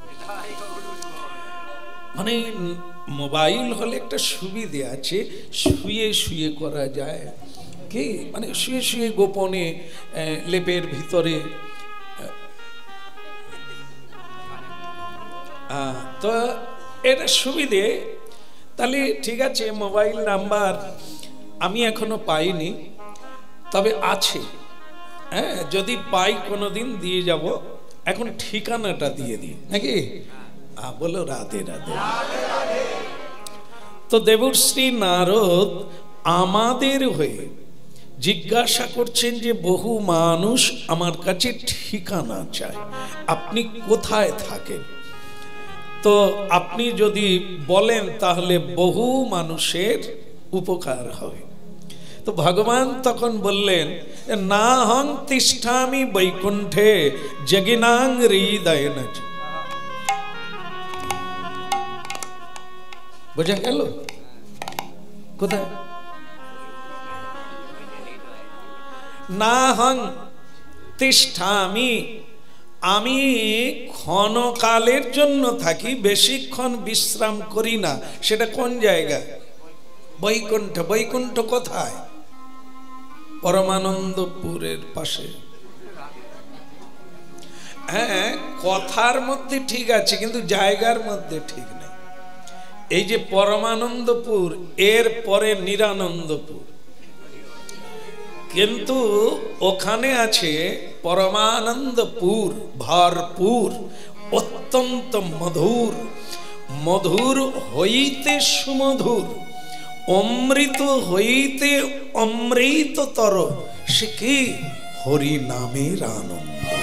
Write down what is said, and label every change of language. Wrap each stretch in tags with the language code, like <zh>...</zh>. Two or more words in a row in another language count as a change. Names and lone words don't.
<bn>মানে মোবাইল হলে এক সুবিধা আছে, শুয়ে শুয়ে করা যায় কি মানে শুয়ে শুয়ে গোপনে লেপের ভিতরে। তো এটা সুবিধে। তাহলে ঠিক আছে, মোবাইল নাম্বার আমি এখনো পাইনি, তবে আছে। হাঁ, যদি পাই কোনোদিন দিয়ে যাবো। এখন ঠিকানাটা দিয়ে দিই নাকি? বোলো রাধে রাধে। তো দেবর্ষি নারদ আমাদের হয়ে জিজ্ঞাসা করছেন যে বহু মানুষ আমার কাছে ঠিকানা চায়, আপনি কোথায় থাকেন? তো আপনি যদি বোলেন তাহলে বহু মানুষের উপকার হবে। তো ভগবান তখন বললেন</bn> <sa>नाहं तिष्ठामि वैकुंठे जगिनां हृदयेन च।</sa> <bn>বুঝা গেল কোথায়?</bn> <sa>नाहं तिष्ठामि,</sa> <bn>আমি ক্ষণকালের জন্য থাকি, বেশিক্ষণ বিশ্রাম করি না। সেটা কোন জায়গায়? বৈকুণ্ঠ। বৈকুণ্ঠ কোথায়? পরমানন্দপুরের পাশে। হাঁ, কথার মধ্য ঠিক আছে কিন্তু জায়গার মধ্য ঠিক নেই। এই যে পরমানন্দপুর এর পরে নিরানন্দপুর, কিন্তু ওখানে আছে পরমানন্দপুর, ভরপুর, অত্যন্ত মধুর, মধুর হইতে সুমধুর, অমৃত হইতে অমৃততর, সে কি হরি নামের আনন্দ।</bn>